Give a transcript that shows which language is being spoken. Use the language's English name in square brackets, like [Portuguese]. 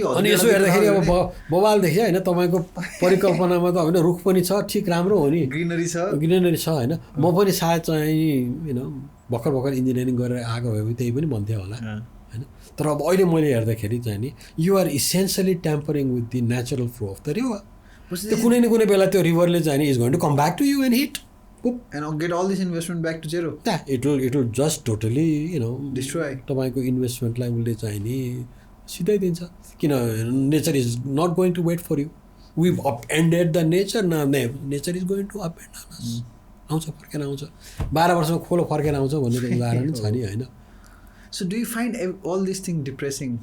[Nepali] अनि यसो हेर्दाखेरि अब बवाल देख्यो होइन, तपाईँको परिकल्पनामा त होइन रुख पनि छ, ठिक राम्रो हो नि, ग्रिनरी छ होइन। म पनि सायद चाहिँ भर्खर इन्जिनियरिङ गरेर आएको भए त्यही पनि भन्थेँ होला होइन। तर अब अहिले मैले हेर्दाखेरि चाहिँ नि [English] You're essentially tampering with the natural flow of the river. [Nepali] त्यो कुनै न कुनै बेला त्यो रिभरले चाहिँ नि [English] Is going to come back to you and hit and get all this investment back to zero. Yeah, it will just totally destroy [Nepali] तपाईँको इन्भेस्टमेन्टलाई उसले चाहिँ नि सिधाइदिन्छ, किन [English] Nature is not going to wait for you. We up ended the nature, nature is going to up end us, [Nepali] आउँछ फर्केर आउँछ, 12 वर्षमा खोलो फर्केर आउँछ भन्ने त उदाहरण छ नि होइन। [English] So do you find all this thing depressing?